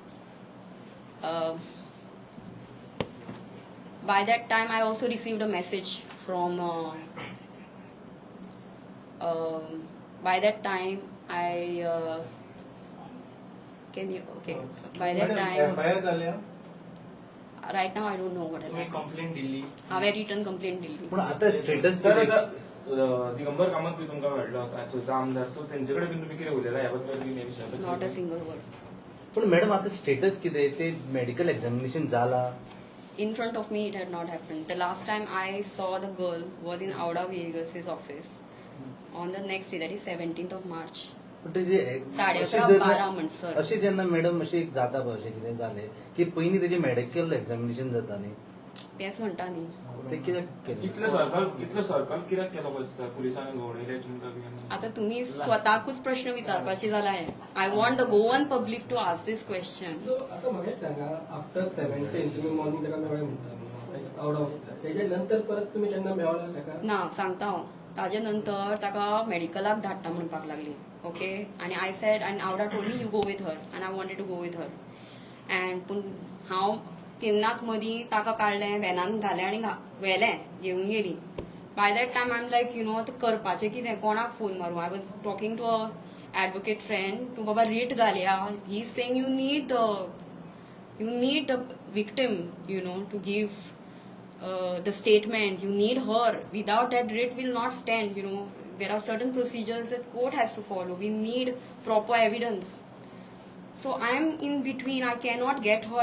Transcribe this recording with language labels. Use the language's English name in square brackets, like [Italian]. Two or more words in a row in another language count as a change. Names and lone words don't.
[English] By that time, I also received a message from. By that time, I. Can you okay? By that time. Right now, I don't know what has happened. [Konkani] Complaint दिल्ली. हांवें [English] return complaint [Konkani] दिल्ली. पण आता स्टेटस दिगंबर कामत बी तुमकां मेळ्ळो तुमचो आमदार तो तेंचे कडेन बी तुमी कितें उलयला ह्या बद्दल बी हे विशयाबद्दल [English] not a single word. [Konkani] पण मॅडम आता स्टेटस कितें ते [English] medical examination [Konkani] जाला. [English] In front of me, it had not happened. The last time I saw the girl was in Auda Vegas's office on the next day, that is 17th of March. [Konkani] अशी जेन्ना मॅडम अशी जाता पळय अशें कितें जालें की पयलीं तेजें [English] medical examination [Konkani] जाता न्ही तेच म्हणटा न्ही ते कित्याक केलें इतलो सर्कल कित्याक केलो पळय पुलिसांनी घोवणयले तुमकां आता तुम्ही स्वताकूच प्रश्न विचारपाचे जाल्यार [English] I want the Goan public to ask this question. [Konkani] सो आता म्हाका सांगा आफ्टर 17 तुम्ही मॉर्निंग ताका मेळ्ळें म्हणटा आवडा वचता तेजे नंतर परत तुम्ही केन्ना मेळ्ळा ताका ना सांगता हांव ताजे नंतर ताका मेडिकलाक धाडटा म्हणपाक लागली. [English] okay and I said and Auda told me you go with her and I wanted to go with her and [Konkani] पूण हांव तेन्नाच मदीं ताका काडलें व्हॅनान घालें आनी व्हेलें घेवन गेली. [English] by that time I am like [Konkani] आतां करपाचें कितें कोणाक फोन मारूं. [English] I was talking to a advocate friend to [Konkani] बाबा रीट घालया. [English] he is saying you need the victim to give the statement. You need her. Without that, writ will not stand. There are certain procedures that court has to follow. We need proper evidence. So I am in between. I cannot get her.